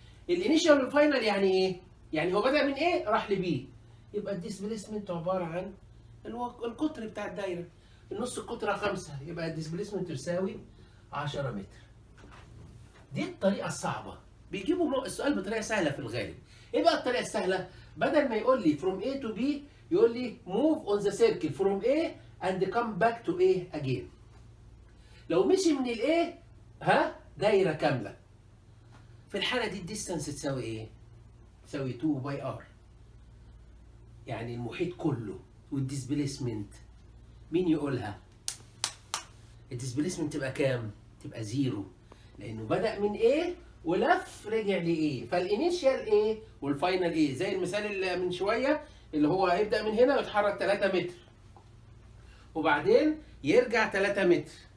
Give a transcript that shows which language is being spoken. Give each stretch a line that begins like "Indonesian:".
Arabic: الانيشيال والفاينل يعني ايه؟ يعني هو بدأ من ايه راح لبي. يبقى الديسبيسمنت عباره عن القطر بتاع الدايره. النص القطره 5، يبقى الديسبيسمنت يساوي 10 متر. دي الطريقه الصعبه، بيجيبوا السؤال بطريقه سهله في الغالب. ايه بقى الطريقه السهله؟ بدل ما يقول لي
English: from A to B يقول لي move on the circle from A and come back to A again.
Arabic: لو مشي من ال A دايره كامله، في الحاله دي الديستانس تساوي ايه؟ تساوي 2 باي ار، يعني المحيط كله. والديسبيسمنت مين يقولها؟ الديسبيسمنت تبقى كام؟ تبقى 0، لانه بدأ من A ولف رجع ل A، فالانيشيال A والفاينل A، زي المثال اللي من شويه اللي هو هيبدأ من هنا ويتحرك 3 متر وبعدين يرجع 3 متر.